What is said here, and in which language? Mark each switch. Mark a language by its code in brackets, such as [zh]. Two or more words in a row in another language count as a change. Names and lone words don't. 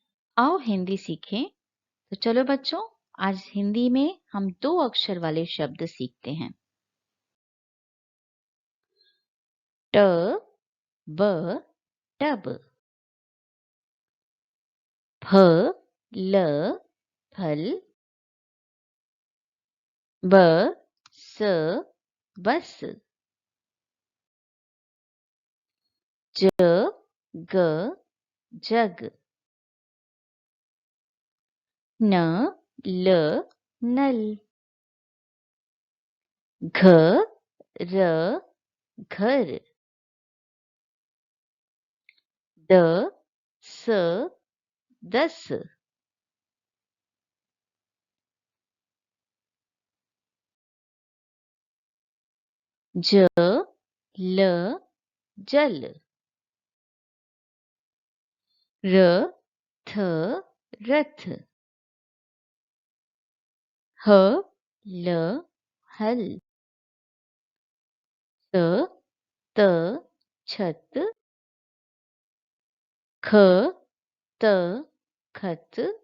[hi] आओ हिंदी सीखें। तो चलो बच्चों, आज हिंदी में हम 2 अक्षर वाले शब्द सीखते हैं। ट, ब, टब। फ, ल, फल। ब, स, बस। ज, ग, जग। न, ल, नल। घ, र, घर। द, स, दस। ज, ल, जल। र, थ, रथ। ह, ल, हल। च, त, छत। ख, त, खत।